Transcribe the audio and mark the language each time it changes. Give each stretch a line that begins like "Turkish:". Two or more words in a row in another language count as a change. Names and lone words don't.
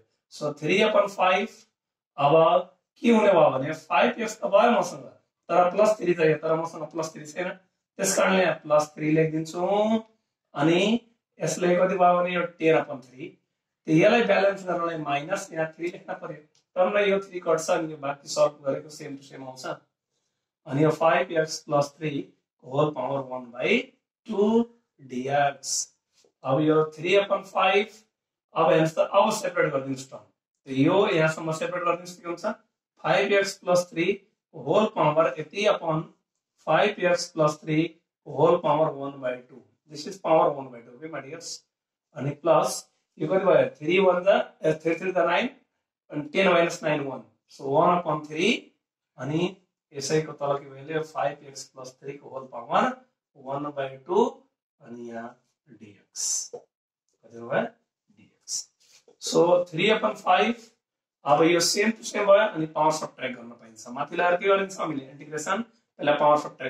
Nepali: सो 3/5 अब के हुने भयो भने 5x त भयो मसँग तर +3 चाहियो तर मसँग +3 छैन त्यसकारणले यहाँ +3 लेखिदिन्छु अनि यसले कति भयो भने यो 10/3 त यसलाई ब्यालेन्स गर्नलाई माइनस यहाँ 3 लेख्न पर्यो तर यो 3 कट्छ अनि यो बाकी सल्भ गरेको
English: same to same
Nepali: आउँछ अनि यो 5x + 3
English: whole power
Nepali: 1/2 dx अब यो 3/5 अब हेर्नुस् त अब सेपरेट गरिदिनुस् त यो यहाँसम्म सेपरेट गरिदिनुस् के हुन्छ 5x + 3
English: whole power
Nepali: यति
English: upon 5x + 3 whole power 1/2 this is power 1/2 okay my dears
Nepali: अनि प्लस यो कति भयो 3 1 जा 3 3 9 and 10 - 9 1 so 1/3 अनि यसैको तल के भयो 5x + 3 को
English: whole power
Nepali: 1/2 अनि यहाँ dx कति भयो dx सो 3/5 अब यो
English: same to same
Nepali: भयो अनि
English: power subtract
Nepali: गर्न पाइन्छ माथि ल्याएर के गरिन्छ हामीले इन्टिग्रेसन पहिला
English: power subtract